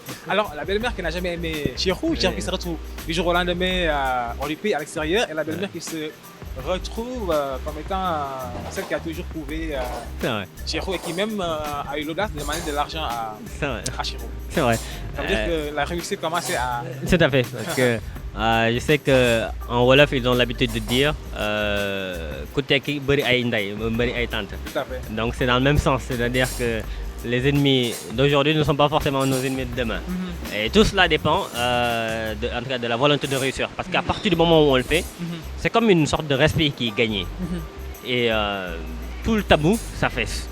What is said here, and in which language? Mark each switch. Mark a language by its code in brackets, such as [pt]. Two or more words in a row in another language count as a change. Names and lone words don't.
[fr] Alors, la belle-mère qui n'a jamais aimé Chirou qui se retrouve du jour au lendemain, on lui paye à l'extérieur, et la belle-mère qui se retrouve comme étant celle qui a toujours prouvé Chirou, et qui même a eu l'audace de demander de l'argent à Chirou. C'est vrai. Ça veut dire que la réussite commençait à... Tout à fait, parce que je sais qu'en Wolof, ils ont l'habitude de dire [wo] Kuteki beri ay nday, beri ay tante. [fr] Tout à fait. Donc c'est dans le même sens, c'est-à-dire que les ennemis d'aujourd'hui ne sont pas forcément nos ennemis de demain. Et tout cela dépend en tout cas de la volonté de réussir, parce qu'à partir du moment où on le fait, c'est comme une sorte de respect qui est gagné. Et tout le tabou s'affaisse.